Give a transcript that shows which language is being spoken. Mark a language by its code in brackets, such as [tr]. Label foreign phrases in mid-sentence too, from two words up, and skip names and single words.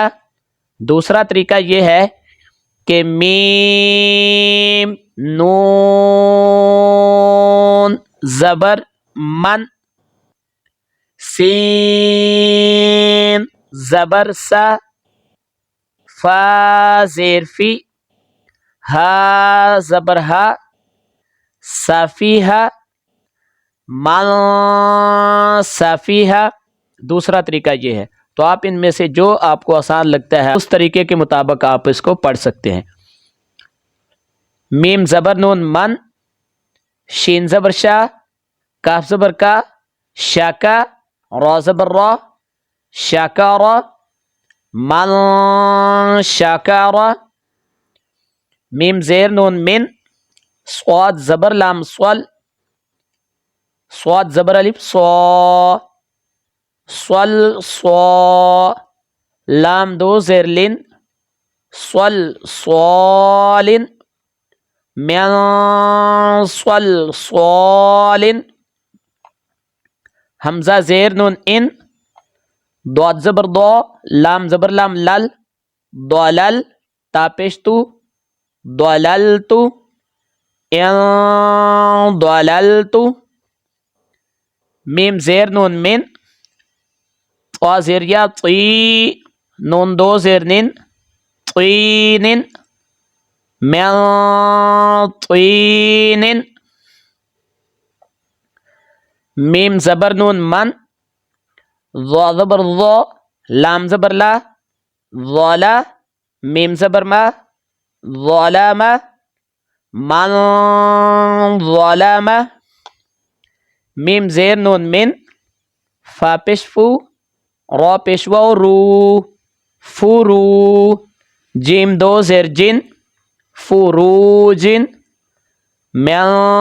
[ur] دوسرا طریقہ یہ ہے کہ میم نون زبر من، سین زبر سا، فا زیر فی، ہا زبر ہا، صافی ہا، من صافی ہا۔ دوسرا طریقہ یہ ہے۔ تو آپ ان میں سے جو آپ کو آسان لگتا ہے اس طریقے کے مطابق آپ اس کو پڑھ سکتے ہیں۔ میم زبر نون من، شین زبر شا، کاف زبر کا، شاکا، را زبر را، شاکارا، من شاکارا۔ میم زیر نون من، صاد زبر لام صل، صاد زبر الف صا، صل صا، لام 2 زیر لن، صل صالن، من صل صالن۔ حمزہ زیر نون ان، ضاد زبر ضا، لام زبر لام لل، ضلل، تا پیش تو، ضللت، ان ضللت۔ میم زیر نون من، طا زیر یا طی نون دو زیر نن طین من طین میم زبر نون من ضا زبر ضا لام زبر لا ظلا میم زبر ما ظلم من ظلم میم زیر نون من فا پیش فو را پیش واو رو فرو جیم دو زیر جن فروج من